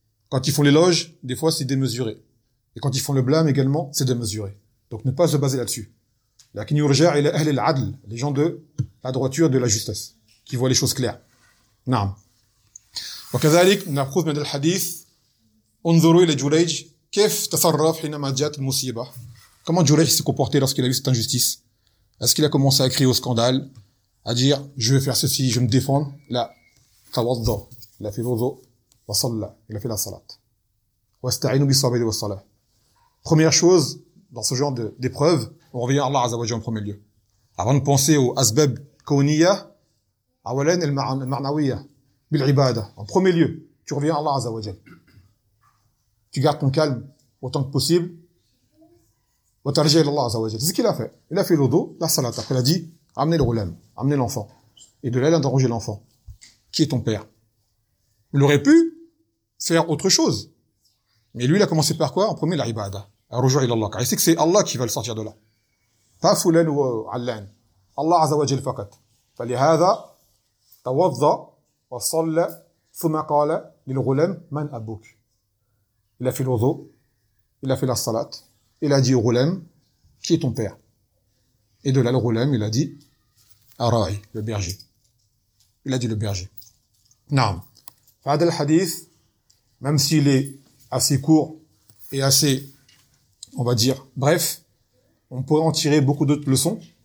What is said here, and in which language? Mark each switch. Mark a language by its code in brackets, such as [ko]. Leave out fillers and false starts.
[fr] Quand ils font l'éloge, des fois, c'est démesuré. Et quand ils font le blâme également, c'est démesuré. Donc, ne pas se baser là-dessus. Les gens de la droiture, de la justesse, qui voient les choses claires. [ar] نعم. وكذلك نأخذ من الحديث انظروا إلى جريج كيف تصرف حينما جاءت المصيبة. [fr] Comment Jureyh s'est comporté lorsqu'il a vu cette injustice? Est-ce qu'il a commencé à crier au scandale, à dire je vais faire ceci, je me défends? [ar] La tawadda, [fr] il a fait wudu, [ar] wa salla, [fr] il a fait la salat. [ar] واستعينوا بالصبر والصلاة. [fr] Première chose dans ce genre d'épreuve, on revient à Allah Azza wa Jalla en premier lieu. Avant de penser aux asbab kawniyah, [ar] awalan al-ma'nawiyya bil ibada, [fr] en premier lieu tu reviens à Allah Azza wa Jalla, tu gardes ton calme autant que possible, [ar] wa tarji' ila Allah Azza wa Jalla. [fr] C'est ce qu'il a fait, il a fait l'udu, la salat. Après, il a dit amenez le ghulam, amenez l'enfant, et de là il a interrogé l'enfant, qui est ton père? Il aurait pu faire autre chose, mais lui il a commencé par quoi? En premier, la ibada, [ar] rujou' ila Allah, [fr] car il sait que c'est Allah qui va le sortir de là, pas fulan ou allan, Allah Azza wa Jalla faqat. [ar] فلهذا توضى وصلى ثم قال للغلام من أبوك. [fr] Il a fait le wudu, il a fait la salat, il a dit au ghulam qui est ton père. Et de là le ghulam il a dit Arai, le berger. Il a dit le berger. Naam. [ar] Fahad al-hadith, [fr] même s'il est assez court et assez, on va dire, bref, on pourrait en tirer beaucoup d'autres leçons.